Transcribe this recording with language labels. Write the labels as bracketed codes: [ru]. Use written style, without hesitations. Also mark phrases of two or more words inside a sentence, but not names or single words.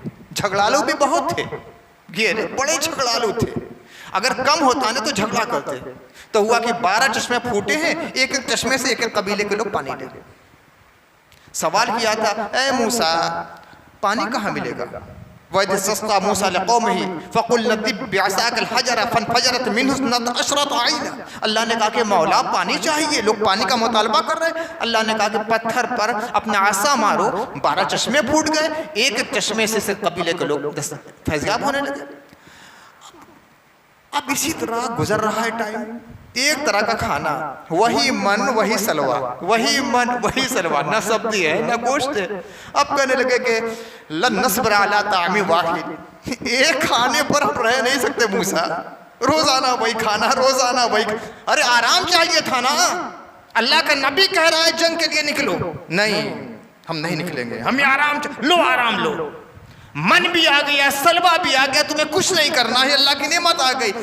[hi] झगड़ालू भी बहुत थे, घेरे बड़े झगड़ालू थे। अगर कम होता ना तो झगड़ा करते। तो हुआ कि 12 चश्मे फूटे हैं, एक एक चश्मे से एक एक कबीले के लोग पानी ले। सवाल किया था, ए मूसा पानी कहाँ मिलेगा? [ar] وإذ استسقى موسى لقومه فقلنا اضرب بعصاك الحجر فانفجرت منه اثنتا عشرة عينا. [hi] अल्लाह ने कहा कि मौला पानी चाहिए, लोग पानी का मुतालबा कर रहे हैं। अल्लाह ने कहा कि पत्थर पर अपना आसा मारो, 12 चश्मे फूट गए, एक एक चश्मे से कबीले के लोग फैज़याब होने लगे। अब इसी तरह गुजर रहा है टाइम। एक तरह का खाना, वही मन वही सलवा, वही मन वही सलवा, न सब्जी है न गोश्त है। अब कहने लगे कि [ar] لن نصبر على طعام واحد, [hi] एक खाने पर हम रह नहीं सकते मूसा, रोजाना वही खाना, रोजाना वही। अरे आराम चाहिए था ना, अल्लाह का नबी कह रहा है जंग के लिए निकलो। नहीं, हम नहीं निकलेंगे, हमें आराम लो, आराम लो। मन भी आ गया, सलवा भी आ गया, तुम्हें कुछ नहीं करना है, अल्लाह की नेमत आ गई।